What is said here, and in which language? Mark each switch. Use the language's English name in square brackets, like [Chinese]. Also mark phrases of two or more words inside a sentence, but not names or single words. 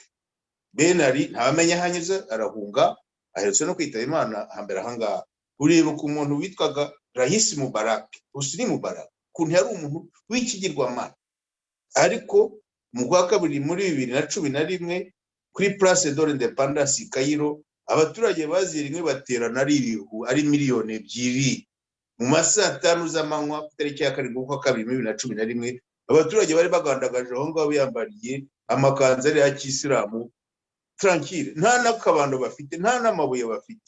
[Kinyarwanda] Benari ntabamenya hanyuze, arahunga, aherutse no kwitaba Imana hambere ahangaha. Uribuka umuntu witwaga Rahisi Mubarak, Hosni Mubarak, ukuntu yari umuntu w'ikigirwamana, ariko mu kwa kabiri muri 2011 kuri Place de l'Indépendance i Cairo, abaturage bazirimwe baterana ari miliyoni 2 mu masaa 5 z'amanywa ku tariki ya 7 kwa kabiri 2011. Abaturage bari bagandagaje aho ngaho biyambariye amakanzu ari ya kisilamu tranquille, nta nakabando bafite, nta n'amabuye bafite.